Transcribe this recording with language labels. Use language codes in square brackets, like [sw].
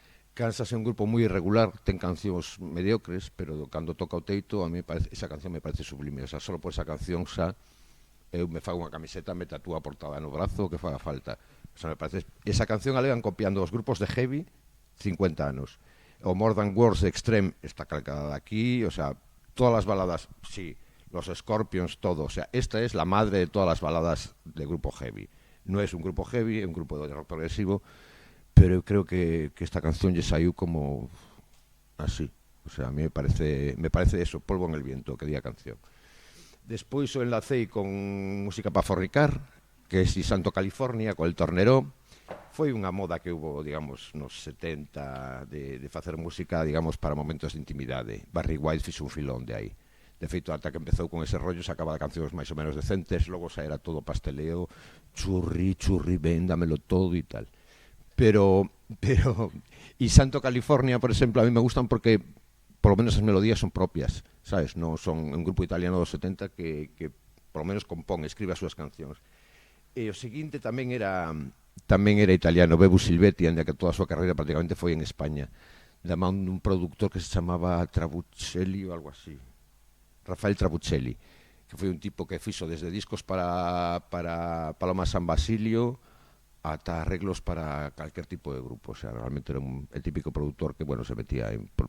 [gl] Kansas é un grupo moi irregular, ten cancións mediocres, pero cando toca o teito, a mí esa canción me parece sublime. O sea, solo por esa canción xa eu me fago unha camiseta, me tatúo a portada no brazo, que faga falta. O sea, me parece... Esa canción a levan copiando os grupos de heavy 50 anos. O More Than Words de Extreme está calcada de aquí, o sea, todas as baladas, sí, los Scorpions, todo. O sea, [es] esta es la madre de todas las baladas de grupo heavy. No es un grupo heavy, [gl] é un grupo de rock progresivo, pero eu creo que esta canción lle saiu como así, o sea, a mí me parece eso, [es] polvo en el viento, [gl] que di a canción. Despois o enlacei con Música para fornicar, que é Si Santo California, con el Torneró. Foi unha moda que hubo, digamos, nos 70 de facer música, digamos, para momentos de intimidade. Barry White fixo un filón de aí. De feito, ata que empezou con ese rollo, sacaba cancións máis ou menos decentes, logo xa era todo pasteleo, churri, ven, dámelo todo e tal. Pero y Santo California, por exemplo, a mí me gustan porque por lo menos as melodías son propias, sabes? Non son un grupo italiano dos 70 que por lo menos compón, escribe as súas cancións. E o seguinte tamén era italiano, Bebu Silvetti, anda que toda a súa carreira prácticamente foi en España, da man dun productor que se chamaba Trabuccelli ou algo así, Rafael Trabuccelli, que foi un tipo que fixo desde discos para Paloma San Basilio ata arreglos para calquer tipo de grupo. O sea, realmente [es] era el típico productor que, bueno, se metía en...